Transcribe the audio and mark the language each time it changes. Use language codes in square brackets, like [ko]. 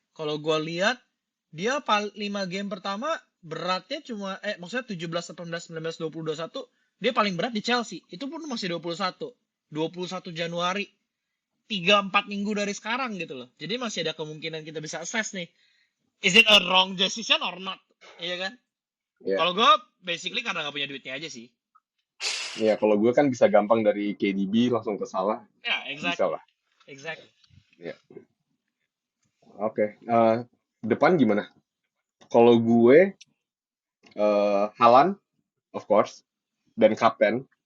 [id] Kalau gue lihat dia 5 game pertama beratnya cuma maksudnya 17, 18, 19, 20, 21, dia paling berat di Chelsea. Itu pun masih 21 Januari. 3-4 minggu dari sekarang gitu loh. Jadi masih ada kemungkinan kita bisa assess nih. [en] Is it a wrong decision or not? [id] Iya kan? Ya, Kalau gue basically karena nggak punya duitnya aja sih. ya kalau gue kan bisa gampang dari KDB langsung ke Salah, Ya, bisa [en] exactly. [id] lah. [en] Exactly. [id] Ya, oke. Depan gimana? Kalau gue Haaland, [en] of course, [id] dan kapten.